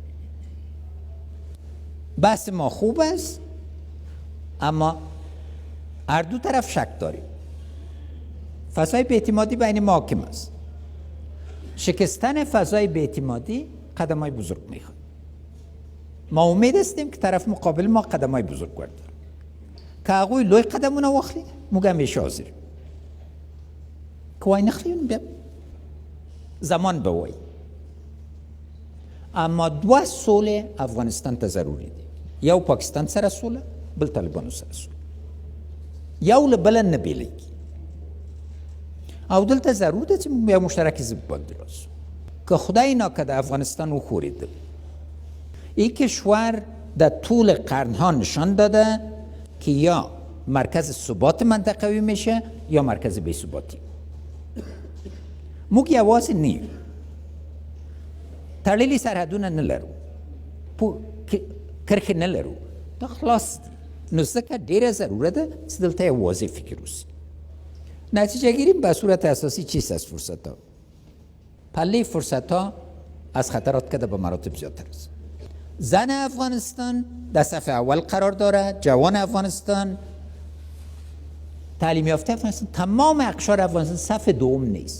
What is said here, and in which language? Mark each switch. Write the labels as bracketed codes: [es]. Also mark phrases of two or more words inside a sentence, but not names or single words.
[fa] بحث ما خوب است اما هر دو طرف شک داریم. فضای بی‌اعتمادی بین ما حاکم است. شکستن فضای بی‌اعتمادی قدم‌های بزرگ میخواد. ما امید هستیم که طرف مقابل ما قدم‌های بزرگ داره [ps] که هغوی لوی قدمونه واخلي موږ همیشه حاضریم که وای نخلي بیا زمان به وای. اما دوه سوله افغانستان ته ضروري دي. یو پاکستان سره سوله، بل طالبانو سره سوله. یو له بله نه بیلیږي او دلته ضرور ده چې موږ یو مشترک ضد باندې راسو. که خدای ناکرده افغانستان وښورېده، [fa] این کشور در طول قرنها نشان داده که یا مرکز ثبات منطقوی میشه یا مرکز بی‌ثباتی. [ps] موږ یوازې نه یو، تړلي سرحدونه نه لرو، کرښې نه لرو، دا خلاص دي. نو ځکه ډېره ضرورت ده چې دلته یو واضح فکر وسي. [fa] نتیجه گیریم به صورت اساسی چیست از فرصت ها؟ پله فرصت ها از خطرات که به مراتب زیادتر است. زن افغانستان در صف اول قرار دارد، جوان افغانستان، تعلیم یافته افغانستان، تمام اقشار افغانستان صف دوم نیست.